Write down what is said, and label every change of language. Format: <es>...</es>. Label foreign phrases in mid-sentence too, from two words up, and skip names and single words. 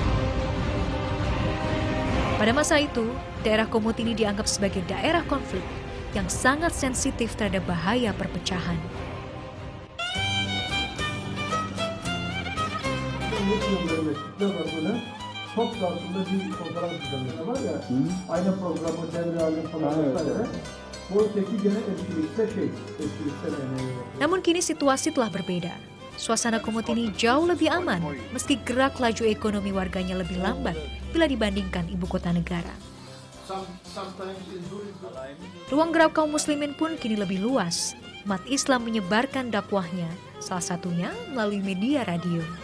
<id>Pada masa itu, daerah Komotini dianggap sebagai daerah konflik yang sangat sensitif terhadap bahaya perpecahan.</id> <tr>Topkapı'nda bir fotoğraf düzenleme var ya, aynı programı devre falan vesaire. Oradaki gene eskilikte</tr> <id>Namun kini situasi telah berbeda. Suasana Komotini jauh lebih aman, meski gerak laju ekonomi warganya lebih lambat bila dibandingkan ibu kota negara. Ruang gerak kaum muslimin pun kini lebih luas. Umat Islam menyebarkan dakwahnya, salah satunya melalui media radio.</id>